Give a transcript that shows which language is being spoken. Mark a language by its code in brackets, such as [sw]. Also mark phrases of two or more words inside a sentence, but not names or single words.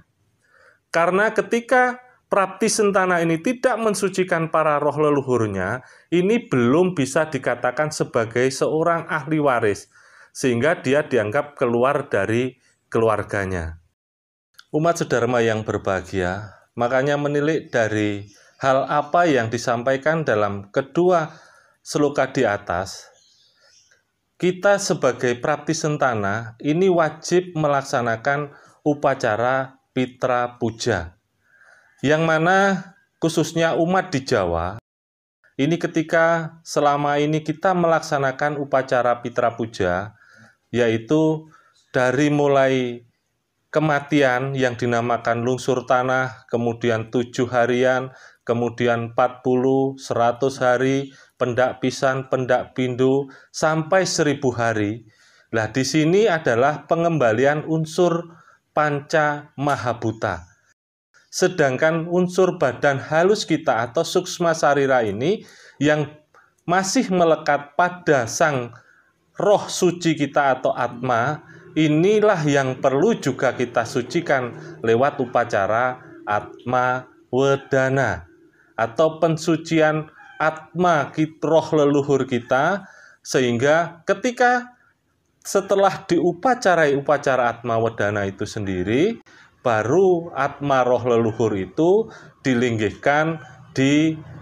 [id] Karena ketika prapti sentana ini tidak mensucikan para roh leluhurnya, ini belum bisa dikatakan sebagai seorang ahli waris, sehingga dia dianggap keluar dari keluarganya. Umat sedharma yang berbahagia, makanya menilik dari hal apa yang disampaikan dalam kedua sloka di atas, kita sebagai prapti sentana ini wajib melaksanakan upacara pitra puja, yang mana khususnya umat di Jawa, ini ketika selama ini kita melaksanakan upacara pitra puja, yaitu dari mulai kematian yang dinamakan lungsur tanah, kemudian 7 harian, kemudian 40, 100 hari, pendak pisan, pendak pindu, sampai 1000 hari. Nah, di sini adalah pengembalian unsur panca mahabhuta. Sedangkan unsur badan halus kita atau suksma sarira ini yang masih melekat pada sang roh suci kita atau atma, inilah yang perlu juga kita sucikan lewat upacara atma wedana atau pensucian atma roh leluhur kita, sehingga ketika setelah diupacarai upacara atma wedana itu sendiri, baru atma roh leluhur itu dilinggihkan di